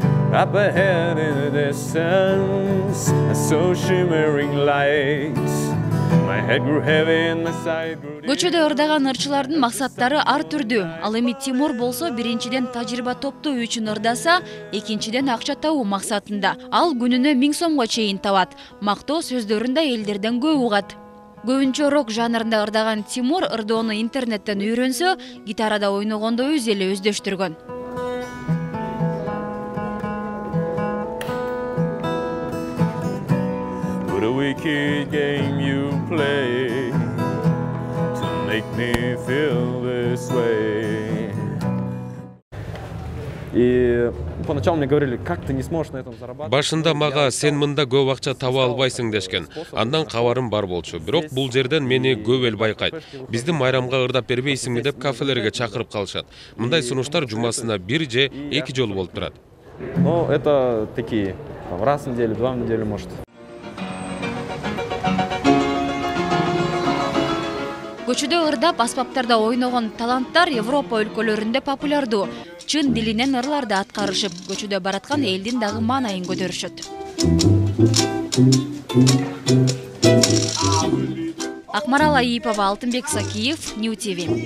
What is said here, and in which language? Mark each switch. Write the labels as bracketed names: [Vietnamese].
[English] Up ahead in the distance, I saw shimmering lights. My head grew heavy and my side grew deep. [Kyrgyz] Көчөдө ырдаган ырчылардын максаттары ар түрдүү. Ал эми Тимур болсо биринчиден тажрыйба топтоо үчүн ырдаса, экинчиден акча табуу максатында. Ал күнүнө 1000 сомго чейин табат. Мактоо сөздөрүндө элдерден көп угат. Көбүнчө рок жанрында ырдаган Тимур ырдоону интернеттен үйрөнсө, гитарада ойногондо өз эле өздөштүргөн. [English] What a wicked game you play to make me feel this way. [Russian] И поначалу мне говорили, как ты не сможешь на этом зарабатывать. [Kyrgyz] Башында мага сен мында көп акча таба албайсың дешкен. Андан кабарым бар болчу. Бирок бул жерден мени көп эл байкайт. Бизди майрамга ырдап бербейсиңби деп кафелерге чакырып калышат. Мындай сунуштар жумасына 1 же 2 жолу болуп турат. [Russian] Ну, это такие, раз в неделю, 2 в неделю, может. [Kyrgyz] Көчөдө ырдап аспаптарда ойногон таланттар Европа өлкөлөрүндө популярдуу. Чын дилинен ырларды аткарышып, көчөдө бараткан элдин дагы маанайын көтөрүшөт. Акмарал Аипова, Алтынбек Сакиев, Нью ТВ.